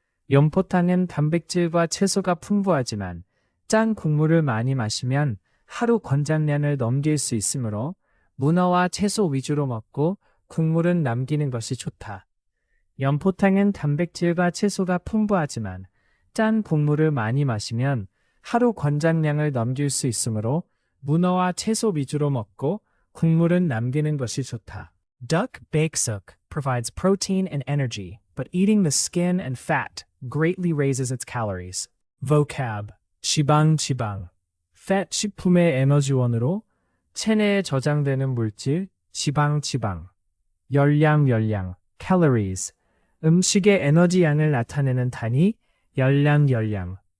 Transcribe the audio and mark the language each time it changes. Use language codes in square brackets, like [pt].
[ko] 연포탕은 단백질과 채소가 풍부하지만 짠 국물을 많이 마시면 하루 권장량을 넘길 수 있으므로 문어와 채소 위주로 먹고 국물은 남기는 것이 좋다. 연포탕은 단백질과 채소가 풍부하지만 짠 국물을 많이 마시면 하루 권장량을 넘길 수 있으므로 문어와 채소 위주로 먹고 국물은 남기는 것이 좋다. [en] Duck baeksuk provides protein and energy, but eating the skin and fat greatly raises its calories. [ko] Vocab 지방, fat 식품의 에너지원으로 체내에 저장되는 물질, 지방. 열량, calories, 음식의 에너지 양을 나타내는 단위, 열량.